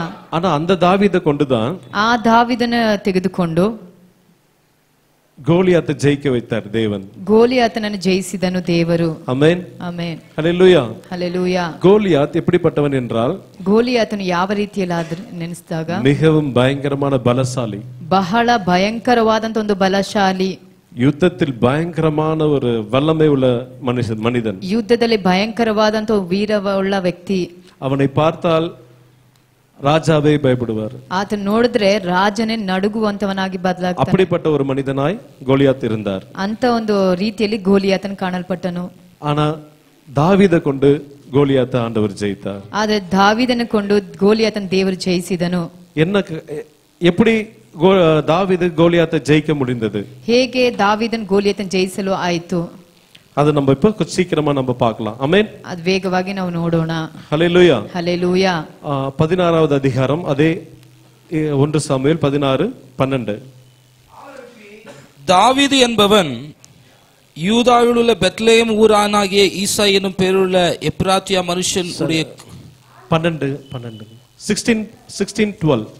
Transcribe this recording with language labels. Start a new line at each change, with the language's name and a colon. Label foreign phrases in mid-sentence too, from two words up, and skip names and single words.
Tamil: ஆனா அந்த தாவீதை கொண்டுதான்
Kannada: ಆ ದಾವೀದನ ತೆಗೆದುಕೊಂಡು
Tamil: கோலியாத்தை ஜெயிக்க வைத்தார் தேவன்.
Kannada: ಗೋಲಿಯಾತನನ್ನು ಜಯಿಸಿದನು ದೇವರು.
Tamil: ஆமென்.
Kannada: ಆಮೆನ್.
Tamil: ஹல்லேலூயா.
Kannada: ಹಲ್ಲೇಲೂಯಾ.
Tamil: கோலியாத் எப்படிப்பட்டவன் என்றால்
Kannada: ಗೋಲಿಯಾತನು ಯಾವ ರೀತಿಯಲ್ಲಿ ನೆನೆಸಿದಾಗ
Tamil: மிகவும் பயங்கரமான பலசாலி.
Kannada: ಬಹಳ ಭಯಂಕರವಾದಂತ ಒಂದು ಬಲಶಾಲಿ.
Tamil: யுத்தத்தில் பயங்கரமான ஒரு வல்லமை உள்ள மனிதன்.
Kannada: ಯುದ್ಧದಲ್ಲಿ ಭಯಂಕರವಾದಂತ ವೀರವುಳ್ಳ ವ್ಯಕ್ತಿ.
Tamil: அவனை பார்த்தால் ராஜாவே பயப்படுவார்.
Kannada: ಆತನ ನೋಡಿದ್ರೆ ರಾಜನೇ ನಡುಗುವಂತವನಾಗಿ ಬದಲಾಗ್ತಾನೆ.
Tamil: அப்படிப்பட்ட ஒரு மனிதனாய் கோலியாத் இருந்தார்.
Kannada: ಅಂತ ಒಂದು ರೀತಿಯಲ್ಲಿ ಗೋಲಿಯಾತನ ಕಾಣಲ್ಪಟ್ಟನು.
Tamil: ஆனா தாவீதை கொண்டு கோலியாத்தை ஆண்டவர் ஜெயித்தார்.
Kannada: ಆದ್ರೆ ದಾವೀದನ ಕೊಂಡು ಗೋಲಿಯಾತನ ದೇವರು ಜಯಿಸಿದನು.
Tamil: எப்படி தாவீது கோலியாத்தை ஜெயிக்க முடிந்தது?
Kannada: ಹೇಗೆ ದಾವೀದನ ಗೋಲಿಯಾತನ ಜಯಿಸಲು ಆಯಿತು?
Tamil: அது நம்ம இப்ப சீக்கிரமா நம்ம பார்க்கலாம். ஆமென்.
Kannada: ಅದು ವೇಗವಾಗಿ ನಾವು ನೋಡೋಣ.
Tamil: ஹல்லேலூயா.
Kannada: ಹಲ್ಲೇಲೂಯಾ.
Tamil: 16வது அதிகாரம் அதே 1 சாமுவேல் 16:12. தாவீது என்பவன் யூதாவில் உள்ள பெத்லேயம் ஊரானாகிய ஈசா எனும் பேருள்ள எப்ராத்தியா மனுஷன் உடைய 16:12.